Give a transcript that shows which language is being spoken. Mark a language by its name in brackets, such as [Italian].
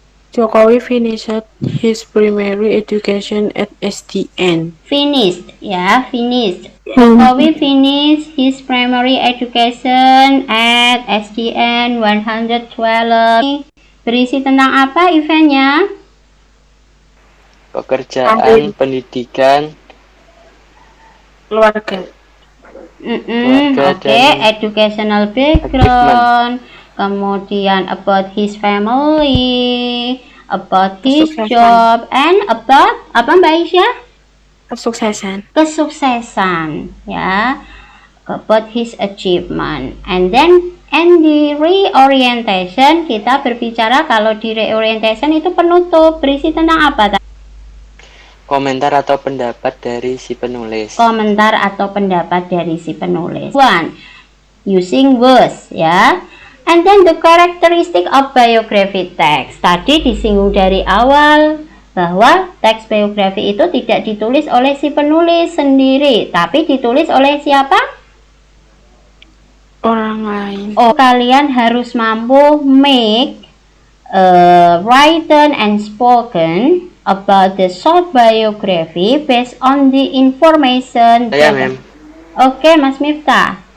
[English] Jokowi finished his primary education at SDN. Finished, ya, finished. Jokowi finished his primary education at SDN 112. [Indonesian] Berisi tentang apa eventnya? pekerjaan, pendidikan, Keluarga. [English] Oke, educational background. [Indonesian] Kemudian [English] about his family, about his [Indonesian] Kesuksesan. [English] job, and about [Indonesian] apa [English] Mbak Aisyah? [Indonesian] Kesuksesan. Kesuksesan, ya. [English] About his achievement. And the reorientation, [Indonesian] kita berbicara kalau di reorientation itu penutup, berisi tentang apa? komentar atau pendapat dari si penulis. Komentar atau pendapat dari si penulis. [English] One, using words, [Indonesian] ya. [English] And then the characteristic of biography text. [Indonesian] Tadi disinggung dari awal bahwa teks biografi itu tidak ditulis oleh si penulis sendiri, tapi ditulis oleh siapa? Orang lain. Oh, kalian harus mampu [English] make written and spoken about the short biography based on the information. [Indonesian] Saya, ma'am. Oke, Mas Miftah.